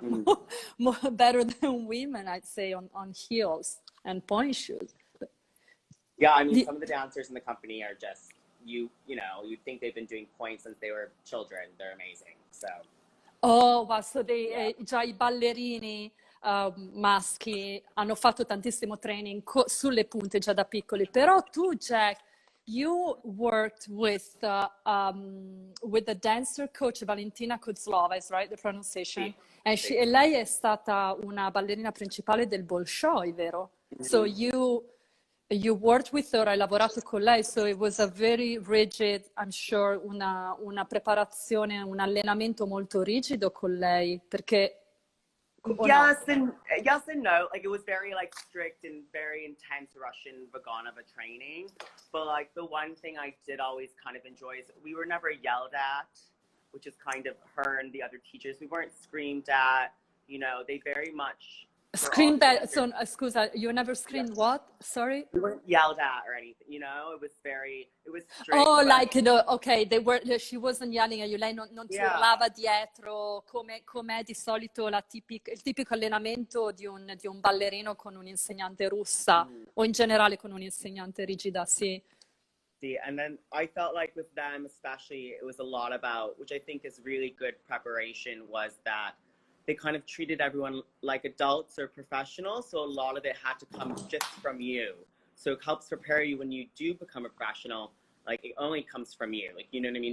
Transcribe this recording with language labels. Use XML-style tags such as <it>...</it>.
<en>More better than women, I'd say, on heels and point shoes. Yeah, I mean, some of the dancers in the company are just, you know, you think they've been doing points since they were children. They're amazing, so. Oh, wow, so</en> <it>già I ballerini maschi hanno fatto tantissimo training sulle punte già da piccoli. Però tu,</it> <en>Jack, you worked with the dancer coach Valentina Kozlova, is right, the pronunciation?</en> <it>Sì. E lei è stata una ballerina principale del Bolshoi, vero?</it> <en>So you you worked with her,</en> <it>hai lavorato con lei,</it> <en>so it was a very rigid, I'm sure,</en> <it>una preparazione, un allenamento molto rigido con lei, perché...</it> <en>Yes and no. Like, it was very like strict and very intense Russian Vagonova training. But like the one thing I did always kind of enjoy is we were never yelled at, which is kind of her and the other teachers. We weren't screamed at. You know, they very much screamed at. So, scusa, you never screamed what? Sorry. We weren't yelled at or anything. You know, it was strict. Oh, like, okay, she wasn't yelling at you,</en> <it>lei non ti urlava dietro, com'è di solito il tipico allenamento di un ballerino con un'insegnante russa, o in generale con un'insegnante rigida, sì.</it> <en>See, and then I felt like with them especially, it was a lot about, which I think is really good preparation, was that they kind of treated everyone like adults or professionals, so a lot of it had to come just from you. So it helps prepare you when you do become a professional. Like, it only comes from you. Like, you know what I mean?</en>